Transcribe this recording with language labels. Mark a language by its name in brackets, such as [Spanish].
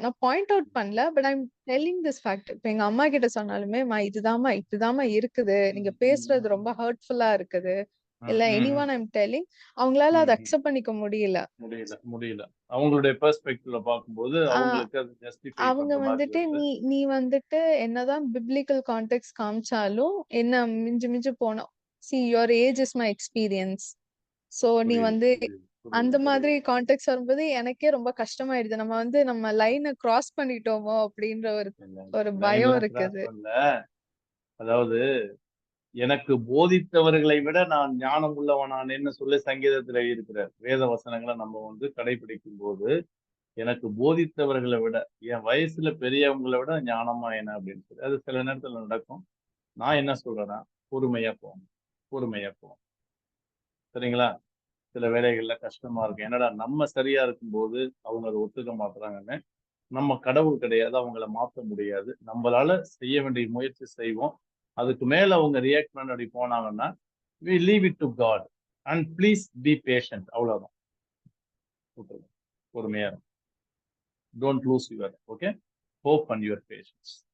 [Tamil] நான் point out பண்ணல, [English] But I'm telling this fact. [Tamil] இப்ப எங்க அம்மா கிட்ட சொன்னாலுமே இதுதாம்மா இருக்குது, நீங்க பேசுறது ரொம்ப ஹர்ட்ஃபுல்லா இருக்குது, இல்ல [English] anyone I'm telling, [Tamil] அவங்களால அதை அக்செப்ட் பண்ணிக்க முடியல. அவங்களுடைய பெர்ஸ்பெக்டிவ்ல பாக்கும்போது அவங்களுக்கு அது ஜஸ்டிஃபை அவங்க வந்துட்டு நீ வந்துட்டு என்னதான் பிப்ளிக்கல் கான்டெக்ஸ்ட் காமிச்சாலும் என்ன மிஞ்சு போனோம். [English] see your age is my experience. [Tamil] So நீ வந்து அந்த மாதிரி கான்டெக்ஸ்ட் வரும்போது எனக்கே ரொம்ப கஷ்டமாயிடுது. நம்ம வந்து நம்ம லைனை கிராஸ் பண்ணிட்டோமோ அப்படின்ற ஒரு பயம் இருக்குது. அதாவது எனக்கு போதித்தவர்களை விட நான் ஞானம் உள்ளவனானேன்னு சொல்லி சங்கீதத்துல இருக்கிறார். வேத வசனங்களை நம்ம வந்து கடைபிடிக்கும் போது எனக்கு போதித்தவர்களை விட என் வயசுல பெரியவங்களை விட ஞானமா என்ன அப்படின்னு சொல்லி அது சில நேரத்துல நடக்கும். நான் என்ன சொல்றேன்னா பொறுமையா போவோம். சரிங்களா? சில வேலைகள்ல கஷ்டமா இருக்கும். என்னடா நம்ம சரியா இருக்கும்போது அவங்க அதை ஒத்துக்க மாட்டுறாங்கன்னு. நம்ம கடவுள் கிடையாது, அவங்கள மாற்ற முடியாது. நம்மளால செய்ய வேண்டிய முயற்சி செய்வோம். அதுக்கு மேல அவங்க ரியாக்ட் பண்ண அப்படி போனாங்கன்னா [English] we leave it to God and please be patient. [Tamil] அவ்வளவுதான். பொறுமையா இருக்கும். [English] Don't lose your hope and your patience.